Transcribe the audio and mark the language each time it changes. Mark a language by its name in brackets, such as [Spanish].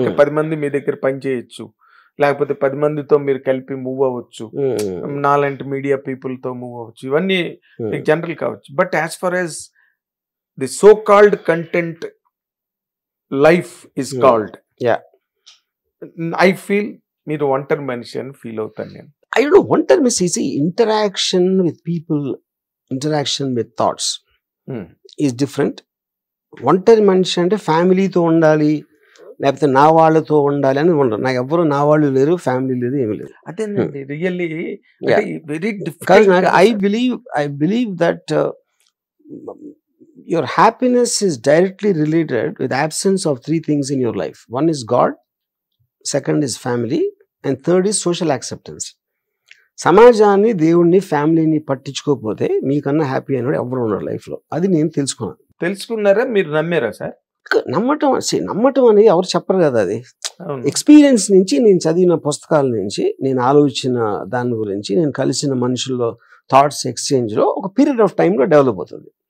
[Telugu] Okay, 10 మంది మీ దగ్గర పని చేయొచ్చు, లేకపోతే 10 మందితో మీరు కలిపి మూవ్ అవ్వచ్చు, నాలాంటి మీడియా పీపుల్ తో మూవ్ అవ్వచ్చు, ఇవన్నీ మీకు జనరల్ కావచ్చు. [English] but as far as the so called content life is called, I feel [Telugu] మీరు ఒంటరి మనిషి అని ఫీల్ అవుతాను నేను. [English] I don't know, [Telugu] ఒంటరి మనిషి [English] is interaction with people, interaction with thoughts is different. [Telugu] ఒంటరి మనిషి అంటే ఫ్యామిలీతో ఉండాలి, లేకపోతే నా వాళ్ళతో ఉండాలి అని ఉండదు. నాకు ఎవరు నా వాళ్ళు లేరు, ఫ్యామిలీ లేదు, ఏమీ లేదు. అదేనండి [English] Really very difficult. I believe that your happiness is directly related with absence of 3 things in your life. One is God, second is family, and third is social acceptance. [Telugu] సమాజాన్ని, దేవుణ్ణి, ఫ్యామిలీని పట్టించుకోకపోతే మీకన్నా హ్యాపీ అయినాడు ఎవరు ఉన్నారు లైఫ్లో. అది నేను తెలుసుకున్నారా, మీరు నమ్మారా సార్? నమ్మటం అనేది ఎవరు చెప్పరు కదా, అది ఎక్స్పీరియన్స్ నుంచి, నేను చదివిన పుస్తకాల నుంచి, నేను ఆలోచించిన దాని గురించి, నేను కలిసిన మనుషుల్లో థాట్స్ ఎక్స్చేంజ్ లో ఒక పీరియడ్ ఆఫ్ టైమ్ లో డెవలప్ అవుతుంది.